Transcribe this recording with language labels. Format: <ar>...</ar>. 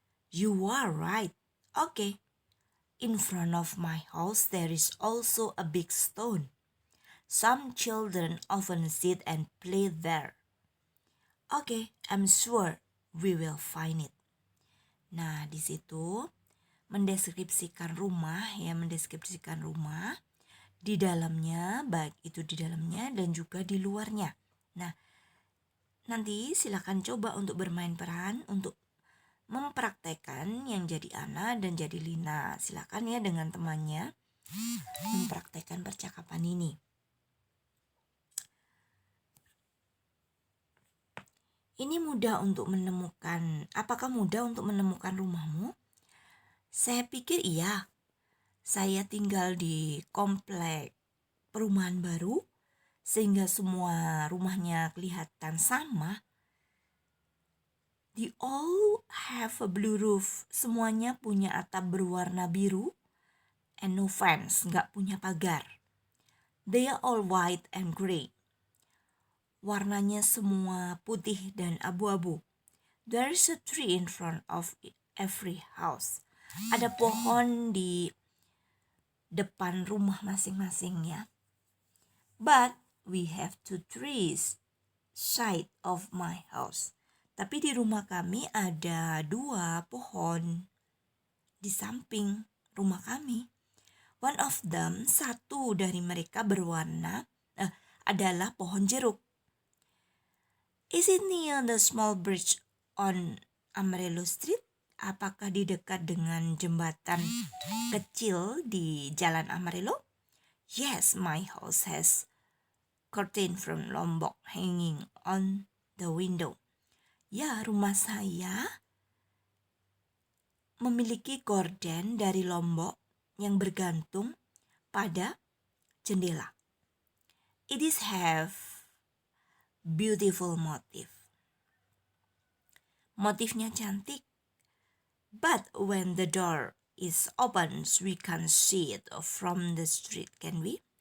<en>You are right. Okay. In front of my house, there is also a big stone. Some children often sit and play there. Okay, I'm sure we will find it.</en> <id>Nah, di situ mendeskripsikan rumah di dalamnya, baik itu di dalamnya dan juga di luarnya. Nah, nanti silakan coba untuk bermain peran untuk mempraktekkan yang jadi Ana dan jadi Lina. Silakan ya dengan temannya mempraktekkan percakapan ini. Ini mudah untuk menemukan. Apakah mudah untuk menemukan rumahmu? Saya pikir iya. Saya tinggal di komplek perumahan baru, sehingga semua rumahnya kelihatan sama.</id> <en>They all have a blue roof.</en> <id>Semuanya punya atap berwarna biru.</id> <en>And no fence,</en> <id>nggak punya pagar.</id> <en>They are all white and gray.</en> <id>Warnanya semua putih dan abu-abu.</id> <en>There is a tree in front of every house.</en> <id>Ada pohon di depan rumah masing-masing ya.</id> <en>But we have 2 trees side of my house.</en> <id>Tapi di rumah kami ada 2 pohon di samping rumah kami.</id> <en>One of them,</en> <id>satu dari mereka adalah pohon jeruk.</id> <en>Is it near the small bridge on Amarillo Street?</en> <id>Apakah di dekat dengan jembatan kecil di Jalan Amarillo?</id> <en>Yes, my house has curtain from Lombok hanging on the window.</en> <id>Ya, rumah saya memiliki gorden dari Lombok yang bergantung pada jendela.</id> <en>It is have beautiful motif.</en> <id>Motifnya cantik.</id> <en>But when the door is open, we can see it from the street, can we?</en>